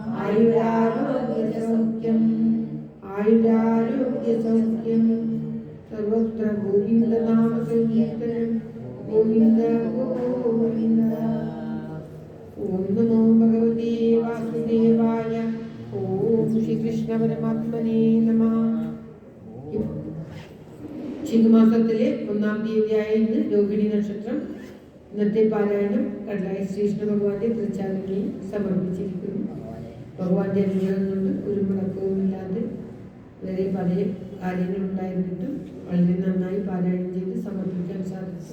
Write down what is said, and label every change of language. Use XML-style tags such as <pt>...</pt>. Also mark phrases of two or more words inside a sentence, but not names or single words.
<sa>आयुरारोग्यसौख्यं सर्वत्र गोविन्दनाम संकीर्तनं गोविन्द गोविन्द। ओम नमो भगवते वासुदेवाय। ओम श्री कृष्ण परमात्मने नमः।</sa> <ml>ചിങ്ങമാസത്തിലെ 1-ാം തീയതിയായ ഇന്ന് രോഹിണി നക്ഷത്രം. ഇന്നത്തെ പാരായണം കടലായ ശ്രീകൃഷ്ണ ഭഗവാന്റെ തൃച്ചാലങ്ങളിൽ സമർപ്പിച്ചിരിക്കുന്നു. ഭഗവാന്റെ അനുഗ്രഹം കൊണ്ട് ഒരു മുടക്കവുമില്ലാതെ വളരെ പല കാര്യങ്ങളുണ്ടായിരുന്നിട്ടും വളരെ നന്നായി പാരായണം ചെയ്ത് സമർപ്പിക്കാൻ സാധിച്ചു.</ml>